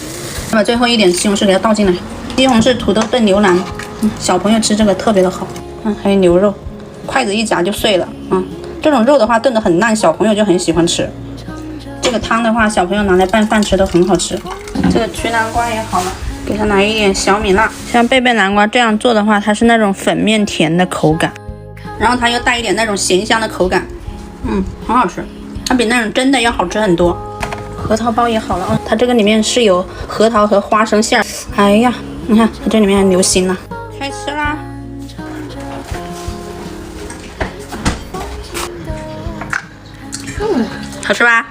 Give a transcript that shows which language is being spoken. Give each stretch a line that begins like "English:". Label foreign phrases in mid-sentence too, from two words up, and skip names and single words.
Chinese: 那麼最後一點西紅柿給它倒進來，西紅柿土豆燉牛腩，小朋友吃這個特別的好。還有牛肉。筷子一夾就碎了這種肉的話燉得很爛，小朋友就很喜歡吃。這個湯的話，小朋友拿來拌飯吃都很好吃。這個焗南瓜也好了，給它來一點小米辣。像貝貝南瓜這樣做的話，它是那種粉面甜的口感，然後它又帶一點那種鹹香的口感，很好吃。它比那種真的要好吃很多。核桃包也好了它這個裡面是有核桃和花生餡。哎呀，你看它這裡面還流心了。開吃啦！好吃吧？